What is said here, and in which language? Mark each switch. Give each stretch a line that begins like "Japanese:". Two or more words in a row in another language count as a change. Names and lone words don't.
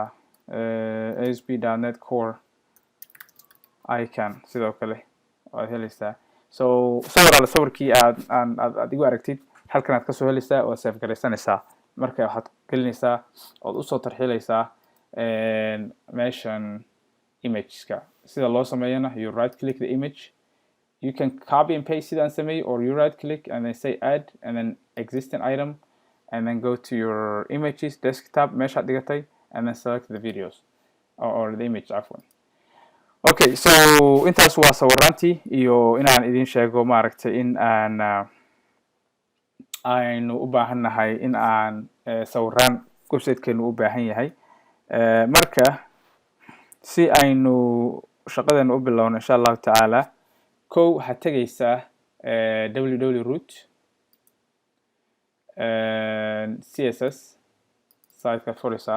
Somali: ASP.NET Core icon sidoo kale waad helaysaa. so sawirkii aad igu aragtid halkan aad kasoo helaysaa, waad save garaysanaysaa. marka waxaad gelinaysaa ood usoo tarxiilaysaa meeshan imageska. sida loo sameeyana,
English: you right click the image, you can copy and paste
Somali: sidaan sameeyay,
English: or you right click and then say add and then existing item and then go to your images desktop
Somali: meeshaad dhigatay
English: and then select the videos or the image afwan.
Somali: Okay, so intaas waa sawiraantii iyo inaan idin sheego maaragtay in aynu u baahan nahay in aan sawiraan website-keenu u baahan yahay. marka si aynu shaqadeena u bilowno
Arabic: إن شاء الله تعالى,
Somali: kow waxaad tegaysaa www.root css site-ka furaysaa.